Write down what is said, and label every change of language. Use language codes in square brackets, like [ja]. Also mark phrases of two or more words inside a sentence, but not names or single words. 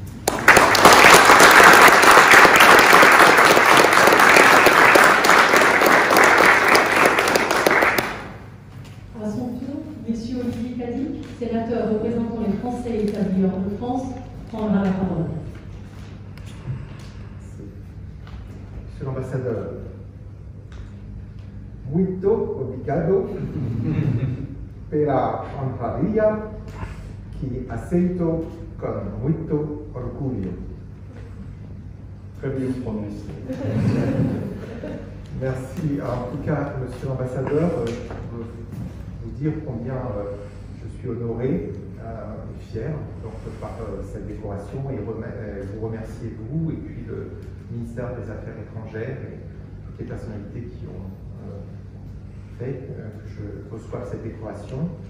[fr] À son tour, M. Olivier Cadic, sénateur représentant les Français établis hors de France, prendra la parole. Monsieur l'ambassadeur, [pt] muito obrigado pela honraria que aceito con muito orgulho. [fr] Très bien prononcé. Merci. En tout cas, monsieur l'ambassadeur, je veux vous dire combien je suis honoré et fier donc, par cette décoration et vous remercier vous et puis le ministère des Affaires étrangères et toutes les personnalités qui ont fait que je reçoive cette décoration.